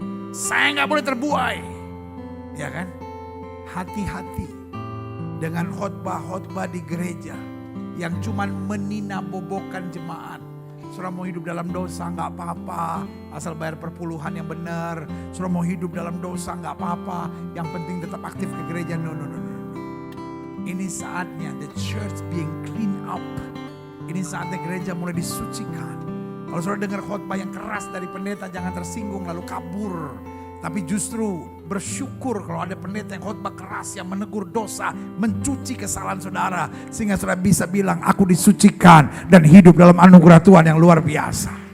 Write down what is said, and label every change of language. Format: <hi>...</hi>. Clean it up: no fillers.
<id>Saya gak boleh terbuai. Ya kan? Hati-hati dengan khotbah-khotbah di gereja yang cuman meninabobokan jemaat. Saudara mau hidup dalam dosa nggak apa-apa, asal bayar perpuluhan yang benar. Saudara mau hidup dalam dosa nggak apa-apa, yang penting tetap aktif ke gereja.</id> <en>No.</en> <id>Ini saatnya</id> <en>the church being clean up.</en> <id>Ini saatnya gereja mulai disucikan. Kalau saudara dengar khotbah yang keras dari pendeta, jangan tersinggung lalu kabur. Tapi justru bersyukur kalau ada pendeta yang khotbah keras, yang menegur dosa, mencuci kesalahan saudara. Sehingga saudara bisa bilang, aku disucikan dan hidup dalam anugerah Tuhan yang luar biasa.</id>